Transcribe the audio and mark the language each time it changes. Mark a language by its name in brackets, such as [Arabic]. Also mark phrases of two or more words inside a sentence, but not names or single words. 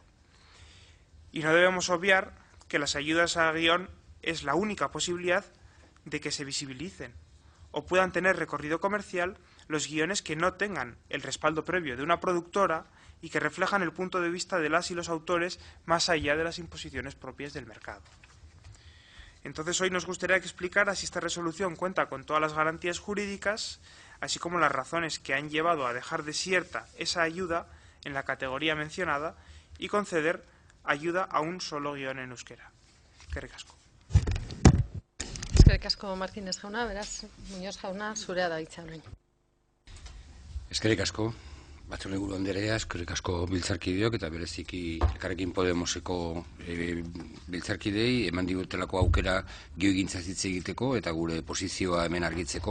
[Spanish] Y no debemos obviar que las ayudas a guión es la única posibilidad de que se visibilicen o puedan tener recorrido comercial los guiones que no tengan el respaldo previo de una productora y que reflejan el punto de vista de las y los autores más allá de las imposiciones propias del mercado. Entonces, hoy nos gustaría que explicara si esta resolución cuenta con todas las garantías jurídicas, así como las razones que han llevado a dejar desierta esa ayuda en la categoría mencionada y conceder ayuda a un solo guión en euskera. [Basque] Eskerrik asko. Eskerrik asko Martínez jauna, beraz, Muñoz jauna, zurea da hitza orain. Eskerrik asko, Batzordeburu Anderea, eskerrik asko biltzarkideok eta bereziki Elkarrekin Podemoseko biltzarkidei eman digutelako aukera gioigintza hitz egiteko eta gure posizioa hemen argitzeko.